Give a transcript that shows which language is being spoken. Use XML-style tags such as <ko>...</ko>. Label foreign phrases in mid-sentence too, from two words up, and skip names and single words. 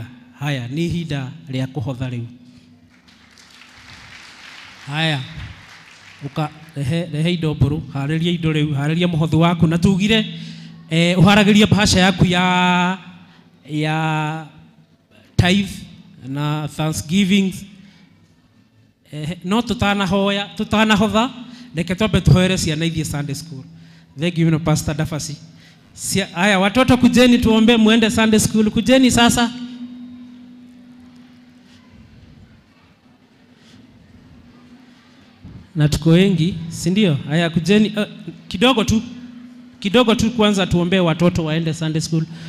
<ki>Haya ni hinda ria kuhotha riu. Haya uka rehe indo mburu hariria indo riu hariria muhothi waku na tugire uharagiria bahasha yaku ya tithe na Thanksgiving no tutanahoya reke twambe tuhoere ciana ithie</ki> <en>Sunday school. Thank you Pastor Dafasi.</en> <sw>Haya watoto kujeni tuombe muende</sw> <en>Sunday school,</en> <sw>kujeni sasa. Na tuko wengi si ndio? Haya kujeni kidogo tu kwanza tuombe watoto waende</sw> <en>Sunday school.</en>